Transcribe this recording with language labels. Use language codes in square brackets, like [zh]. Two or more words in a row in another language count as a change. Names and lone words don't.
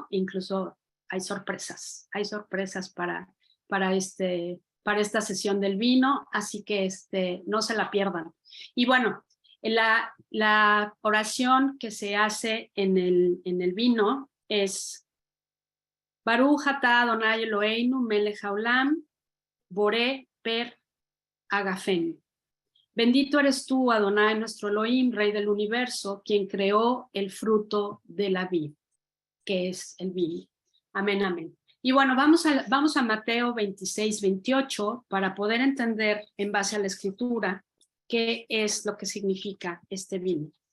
[es] Incluso hay sorpresas para esta sesión del vino, así que no se la pierdan. Y bueno, la oración que se hace en el vino es [he] ברוך אתה אדוני אלוהינו מלך העולם בורא פרי הגפן. [es] Bendito eres tú, Adonai, nuestro Elohim, Rey del universo, quien creó el fruto de la vid, que es el vino. Amén, amén. Y bueno, vamos a Mateo 26, 28 para poder entender en base a la escritura qué es lo que significa este vino.